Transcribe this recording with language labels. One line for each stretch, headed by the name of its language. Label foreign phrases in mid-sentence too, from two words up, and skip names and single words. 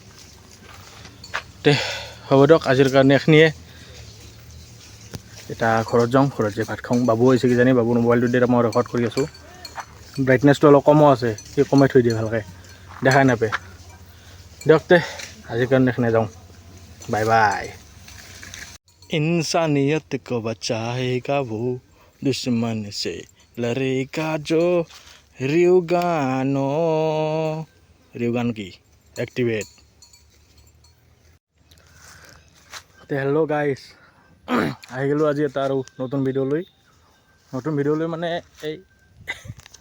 Assamese: তে হ'ব দিয়ক আজিৰ কাৰণে এইখিনিয়ে এতিয়া ঘৰত যাওঁ ঘৰত যাই ভাত খাওঁ বাবু হৈছে কিজানি বাবুৰ মোবাইলটো দি মই ৰেকৰ্ড কৰি আছোঁ ব্ৰাইটনেছটো অলপ কমো আছে সি কমাই থৈ দিয়ে ভালকৈ দেখাই নাপায় দিয়ক তে আজিৰ কাৰণে এইখিনিয়ে যাওঁ
English: bye bye
Hindi: इंसानियत को बचाएगा वो दुश्मन से लड़ेगा जो
Assamese: রিউগান কি এক্টিভেট তে হেল্ল' গাইজ আহি গ'লোঁ আজি এটা আৰু নতুন ভিডিঅ'লৈ মানে এই